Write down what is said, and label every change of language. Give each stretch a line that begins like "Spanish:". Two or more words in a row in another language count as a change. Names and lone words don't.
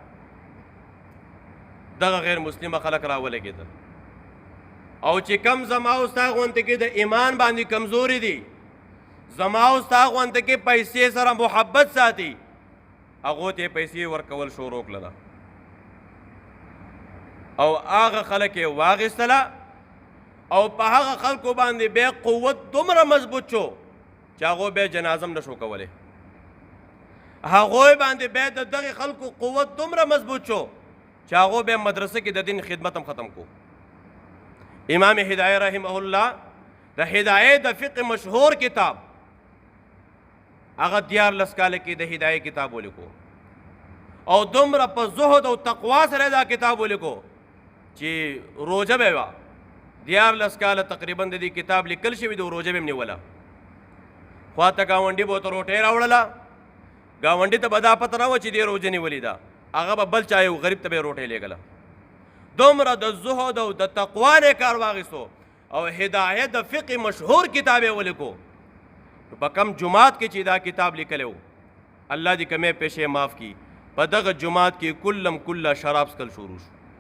Pashto: دغه غیر مسلمه خلک راولګېدل او چې کم زما او ستا غونته کې د ایمان باندې کمزوري دي زما او ستا غونته کې پیسې سره محبت ساتي هغو ته پیسې ورکول شروع کړله او هغه خلک یې واخیستله او په هغه خلکو باندې بیا قوت دومره مضبوط شو چې هغو بیا جنازه هم نشو کولی هغوی باندې بیا د دغې خلکو قوت دومره مضبوط شو چې هغو بیا مدرسه کې د دین خدمت هم ختم کو امام ہدایہ
Arabic: رحمہ اللہ
Pashto: د ہدایہ د فقہ مشہور کتاب هغه 14 کاله کې د هدایه کتاب ولیکو او دومره په زهد او تقوا سره دا کتاب ولیکو چې روزه به وه 14 کاله تقریبا د دې کتاب لیکل شوي د روزه به هم نیوله خواته ګاونډي به ورته روټۍ راوړله ګاونډي ته به دا پته نه وه چې دې روزه نیولې ده هغه به بل چا یو غریب ته به یې روټۍ لېږله دومره د زهد او د تقوا نه کار واخیستو او هدایه د فقه مشهور کتاب یې ولیکو په کم جماعت کې چې دا کتاب لیکلی و الله دې کمې پیښې معاف کړي په دغه جماعت کې کلم کله شراب څکل شروع شو